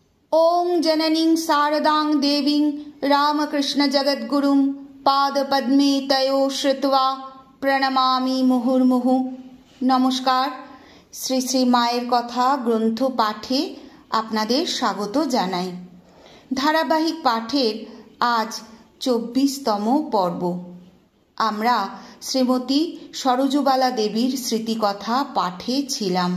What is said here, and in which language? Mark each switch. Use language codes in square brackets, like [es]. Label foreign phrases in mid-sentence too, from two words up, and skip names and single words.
[sa] ओं जननीं शारदां देवीं रामकृष्ण जगद्गुरुं पादपद्मे तयो श्रुत्वा প্রণমামি মুহুর্মুহু। [bn] নমস্কার। শ্রী শ্রী মায়ের কথা গ্রন্থ পাঠে আপনাদের স্বাগত জানাই। ধারাবাহিক পাঠের আজ ২৪তম পর্ব। আমরা শ্রীমতী সরোজবালা দেবীর স্মৃতিকথা পাঠে ছিলাম।